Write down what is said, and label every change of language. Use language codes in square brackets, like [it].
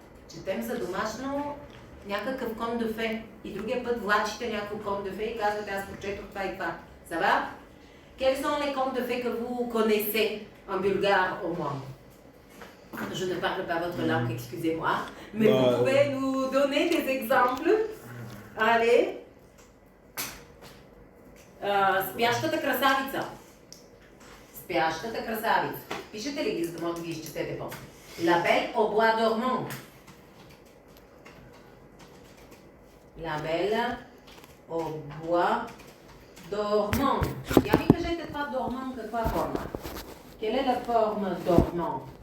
[bg] Четем за домашно някакъв кон де фе. И другия път влачите някакво кон де фе и казвате, аз прочетох това и това. [fr] Ça va? Quels sont les contes de fées que vous connaissez en bulgare au moins? Je ne parle pas votre langue, excusez-moi, mais vous pouvez nous donner des exemples. Allez. [bg] Спящата красавица. Спящата красавица. Пишете ли ги, за да може да ги изчетете после? [fr] La Belle au bois dormant. La Belle au bois dormant. [bg] Я ви кажете това dormant каква форма? [fr] Quelle est la forme dormant?